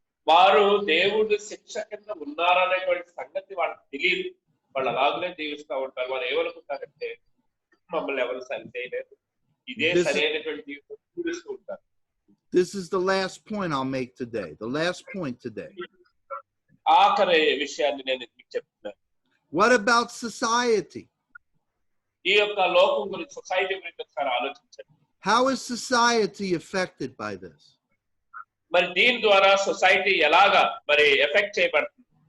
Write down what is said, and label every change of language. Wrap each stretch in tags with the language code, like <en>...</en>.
<te>వారు దేవుడు శిక్ష కింద ఉన్నారనేటువంటి సంగతి వాళ్ళకి తెలియదు. వాళ్ళు అలాగనే జీవిస్తూ ఉంటారు. వాళ్ళు ఏమనుకుంటారంటే మమ్మల్ని ఎవరు సరి చేయలేదు, ఇదే సరైనటువంటి జీవితం జీవిస్తూ ఉంటారు.</te> <en>This is the last point I'll make today. The last point today.</en> <te>ఆఖరి విషయాన్ని నేను మీకు చెప్తున్నాను.</te> <en>What about society?</en> <te>ఈ యొక్క లోకం గురించి, సొసైటీ గురించి ఒకసారి ఆలోచించండి.</te> <en>How is society affected by this?</en> <te>మరి దీని ద్వారా సొసైటీ ఎలాగా మరి ఎఫెక్ట్ చేయబడుతుంది?</te>